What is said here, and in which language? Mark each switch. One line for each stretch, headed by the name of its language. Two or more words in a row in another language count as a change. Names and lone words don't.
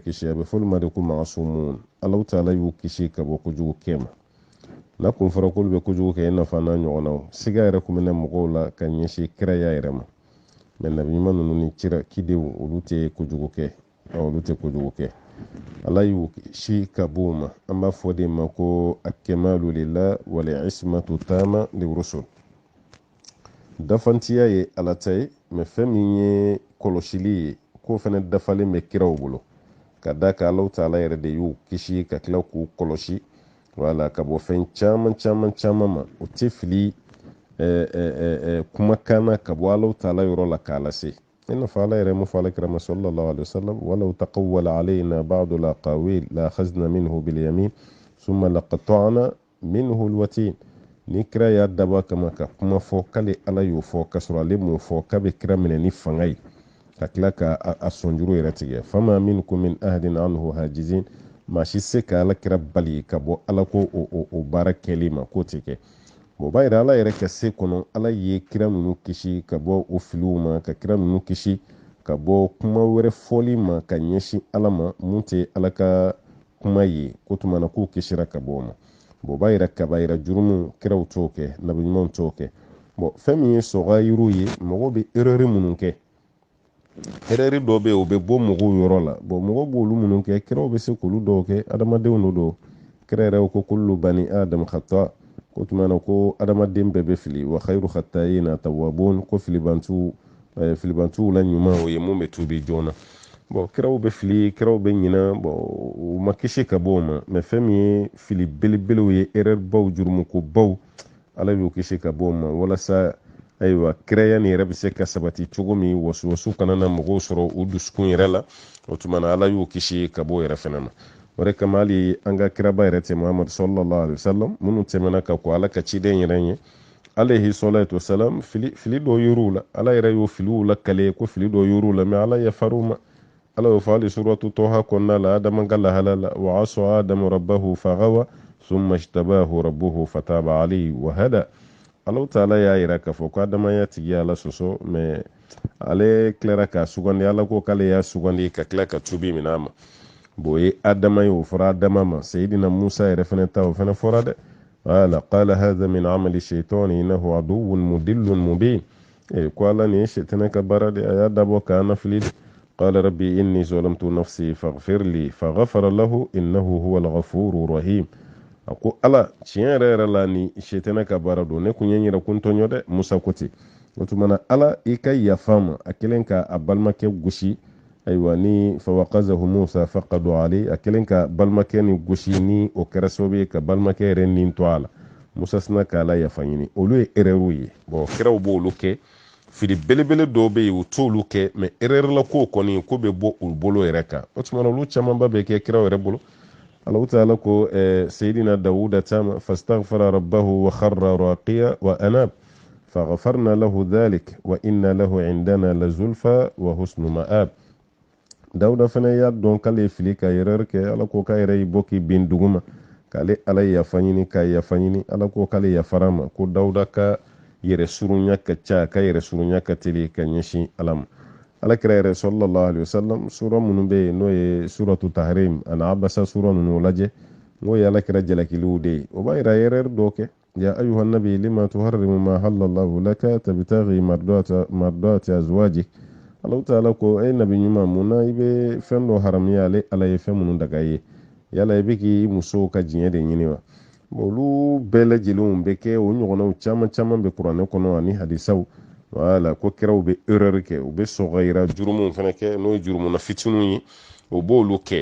Bambara: kisi a bɛ fɔ olu ma de ko masumun ala ta'ala y'u kisi ka bɔ kojugu kɛ ma n'a kun fɔra k'olu bɛ kojugu kɛ i nafa n'a ɲɔgɔnnaw siga yɛrɛ kun bɛ ne mɔgɔw la ka ɲɛsin kiraya yɛrɛ ma mais nabi ɲuman ninnu ni kidenw olu tɛ kojugu kɛ ala y'u kisi ka bɔ o ma an b'a fɔ de ma ko
Arabic: أكمل لله والعصمة تمام للرسل
Bambara: dafantiya ye ala ta ye mais fɛn min ye kɔlɔsili ye k'o fana dafalen bɛ kiraw bolo ka da ka ala ta'ala yɛrɛ de y'u kisi ka tila k'u kɔlɔsi wala ka bɔ fɛn caman ma o tɛ fili kuma kana ka bɔ Allahu taala yɔrɔ la k'a lase i n'a fɔ Ala yɛrɛ mun fɔ alakira
Arabic: صلى الله عليه وسلم ولو تقول علينا بعض الأقاويل لأخذنا منه باليمين ثم لقطعنا منه الوتين.
Bambara: ni kira y'a dabɔ kama ka kuma fɔ k'ale Ala y'o fɔ k'a sɔrɔ ale m'o fɔ k'a bɛ kira minɛ ni fanga ye ka tila ka a sɔnjuru yɛrɛ tigɛ.
Arabic: فما منكم من أحد عنه حاجزين,
Bambara: maa si se ka alakira bali ka bɔ Ala ko o baara kɛli ma k'o tɛ kɛ. o b'a yira Ala yɛrɛ ka se kɔnɔ Ala ye kira ninnu kisi ka bɔ o filiw ma, ka kira ninnu kisi ka bɔ kuma wɛrɛ fɔli ma ka ɲɛsin Ala ma mun tɛ Ala ka kuma ye, ko tuma na k'u kisira ka bɔ o ma. o b'a yira kabayira jurumu kiraw t'o kɛ, nabi ɲumanw t'o kɛ. fɛn min ye sɔgɔyiru ye, mɔgɔ bɛ erreur minnu kɛ, erreur dɔ bɛ yen o bɛ bɔ mɔgɔw yɔrɔ la. mɔgɔ b'olu minnu kɛ, kiraw bɛ se k'olu dɔw kɛ, adamadenw do. kira yɛrɛ ko
Arabic: كل بني آدم خطاء,
Bambara: ko tuma na ko adamaden bɛɛ bɛ fili,
Arabic: وخير الخطائين التوابون,
Bambara: ko filibantuw la ɲuman o ye mun bɛ tuubi joona. kiraw bɛ fili, kiraw bɛ ɲina, u ma kisi ka bɔ o ma. mais fɛn min ye fili belebelew ye, erreur baw, jurumu ko baw, Ala y'o kisi ka bɔ o ma, walasa ayiwa kiraya ni yɛrɛ bɛ se ka sabati cogo min, wasuwasu kana na mɔgɔw sɔrɔ u dusukun yɛrɛ la. o tuma na Ala y'o kisi ka bɔ o yɛrɛ fana ma. o de kama hali an ka kiraba yɛrɛ tɛ Muhamadu
Arabic: صلى الله عليه وسلم
Bambara: minnu tɛmɛna ka ko Ala ka ciden yɛrɛ ye,
Arabic: عليه الصلاة والسلام,
Bambara: fili dɔ yor'u la. Ala yɛrɛ y'o filiw lakale ko fili dɔ yor'u la, mais Ala yafar'u ma. Ala y'o fɔ hali suratu Toha kɔnɔna la, Adama ka lahala la,
Arabic: وعصى آدم ربه فغوى ثم اجتباه ربه فتاب عليه وهدى.
Bambara: Allahu taala y'a yira k'a fɔ ko adamaya tigi Ala sɔsɔ, mais ale tilara k'a sugandi. Ala ko k'ale y'a sugandi ka tila ka tubi minɛ a ma. o ye Adama ye, o fɔra Adama ma. Sayidina Musa yɛrɛ fɛnɛ ta o fɛnɛ fɔra dɛ.
Arabic: ولا قال هذا من عمل الشيطان إنه عدو مضل مبين.
Bambara: ko Ala ni ye shaitana ka baara de, a y'a dabɔ k'a nafili de.
Arabic: قال رب إني ظلمت نفسي فاغفر لي فغفر له إنه هو الغفور الرحيم.
Bambara: a ko Ala, tiɲɛ yɛrɛ yɛrɛ la ni shaitana ka baara don, ne kun ye n yɛrɛ kun tɔɲɔ dɛ. Musa ko ten. o tuma na Ala i ka yafa ma. a kelen ka a balimakɛ gosi, ayiwa ni
Arabic: فوكزه موسى فقضى عليه,
Bambara: a kelen ka balimakɛ ni gosi, ni o kɛra sababu ye ka balimakɛ yɛrɛ nin to a la. Musa sina k'a la yafa ɲini. olu ye erreur ye. kiraw b'olu kɛ, fili belebele dɔw bɛ yen u t'olu kɛ, mais erreur la ko kɔni ko bɛ bɔ u bolo yɛrɛ kan. o tuma na olu camanba bɛ kɛ kiraw yɛrɛ bolo. Allahu taala ko Sayidina Dawuda tama
Arabic: فاستغفر ربه وخر راكعا وأناب فغفرنا له ذلك وإن له عندنا لزلفى وحسن مآب.
Bambara: Dawuda fana y'a dɔn k'ale ye fili ka erreur kɛ. Ala ko k'a yɛrɛ y'i bɔ k'i bin duguma, k'ale Ala yafa ɲini, k'a yafa ɲini. Ala ko k'ale yafara ma, ko Dawuda ka yɛrɛ surunya ka ca, ka yɛrɛ surunya ka teli ka ɲɛsin Ala ma. Alakira yɛrɛ
Arabic: صلى الله عليه وسلم
Bambara: sura minnu bɛ yen n'o ye suratu Tahrim ani Abasa sura ninnu lajɛ, n'o ye Alakira jalakiliw de ye. o b'a yira erreur dɔ kɛ.
Arabic: يا أيها النبي لم تحرم ما أحل الله لك تبتغي مرضات أزواجك.
Bambara: Allahu taala ko e nabi ɲuman, mun na i bɛ fɛn dɔ haramiya ale Ala ye fɛn minnu daga ye, yala i bɛ k'i musow ka diɲɛ de ɲini wa? olu bɛɛ lajɛlenw bɛ kɛ, o ɲɔgɔnnaw caman caman bɛ kuranɛ kɔnɔ ani hadisaw. wala ko kiraw bɛ erreur kɛ, u bɛ sɔgɔyira jurumu fana kɛ, n'o ye jurumuna fitininw ye, o b'olu kɛ.